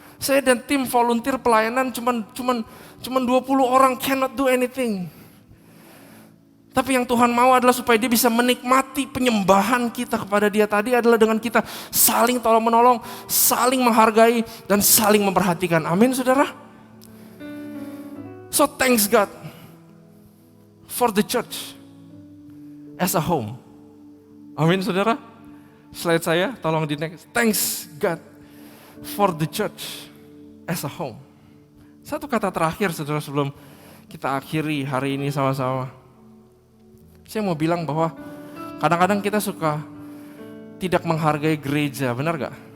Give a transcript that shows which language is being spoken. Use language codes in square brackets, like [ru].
[id] Saya dan tim volunteer pelayanan cuman 20 orang [en] cannot do anything. [id] Tapi yang Tuhan mau adalah supaya dia bisa menikmati penyembahan kita kepada dia tadi adalah dengan kita saling tolong-menolong, saling menghargai, dan saling memperhatikan. Amin saudara. [en] So thanks God for the church as a home. [id] Amin saudara. Slide saya, tolong di next. [en] Thanks God for the church as a home. [id] Satu kata terakhir saudara sebelum kita akhiri hari ini sama-sama. Saya mau bilang bahwa kadang-kadang kita suka tidak menghargai gereja, benar gak?